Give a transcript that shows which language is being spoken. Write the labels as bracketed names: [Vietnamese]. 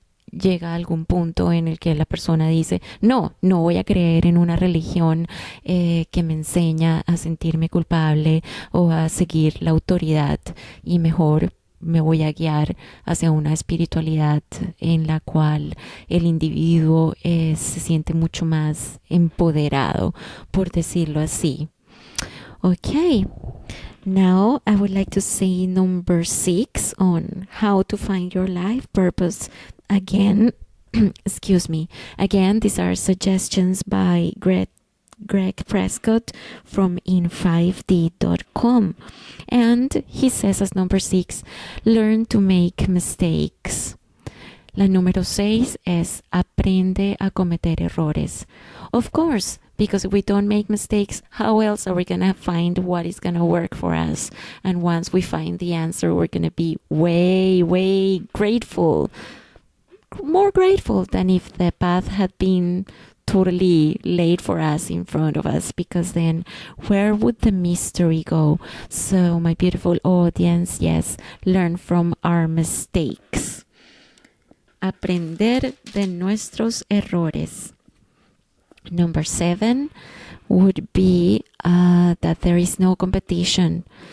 [Spanish] llega algún punto en el que la persona dice, no voy a creer en una religión que me enseña a sentirme culpable o a seguir la autoridad, y mejor me voy a guiar hacia una espiritualidad en la cual el individuo se siente mucho más empoderado, por decirlo así. [English] Okay, now I would like to say number 6 on how to find your life purpose. Again, excuse me. Again, these are suggestions by Gregg Prescott from in5d.com. And he says as number 6, learn to make mistakes. [Spanish] La número 6 es aprende a cometer errores. [English] Of course, because if we don't make mistakes, how else are we going to find what is going to work for us? And once we find the answer, we're going to be way, way grateful. More grateful than if the path had been totally laid for us in front of us, because then where would the mystery go? So my beautiful audience, yes, learn from our mistakes. [Spanish] Aprender de nuestros errores. [English] Number 7 would be that there is no competition.